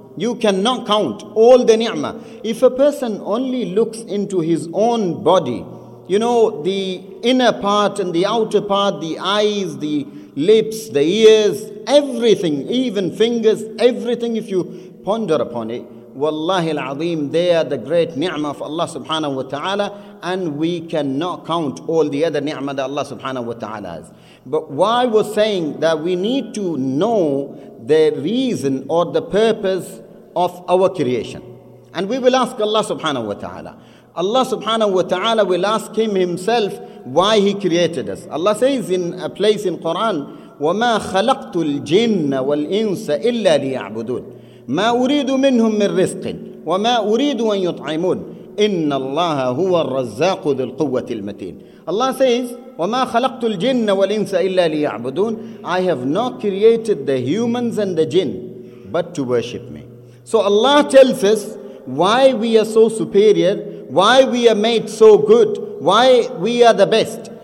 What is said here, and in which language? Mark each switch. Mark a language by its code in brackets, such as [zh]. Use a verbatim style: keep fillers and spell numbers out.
[en] You cannot count all the ni'mah. If a person only looks into his own body, you know, the inner part and the outer part, the eyes, the lips, the ears, everything, even fingers, everything, if you ponder upon it, wallahi al-azim, they are the great ni'mah of Allah subhanahu wa ta'ala, and we cannot count all the other ni'mah that Allah subhanahu wa ta'ala has. But why I was saying that we need to know the reason or the purpose of our creation. And we will ask Allah subhanahu wa ta'ala. Allah subhanahu wa ta'ala will ask him himself why he created us. [ar] Allah says in a place in Quran, وَمَا خَلَقْتُ الْجِنَّ وَالْإِنسَ إِلَّا لِيَعْبُدُونَ ما أريد منهم من رزق وما أريد أن يطعمون إن الله هو الرزاق ذو القوة المتين. [en] Allah says, [ar] وما خلقت الجن والإنس إلا ليعبدون, [en] I have not created the humans and the jinn but to worship me. So Allah tells us why we are so superior, why we are made so good, why we are the best.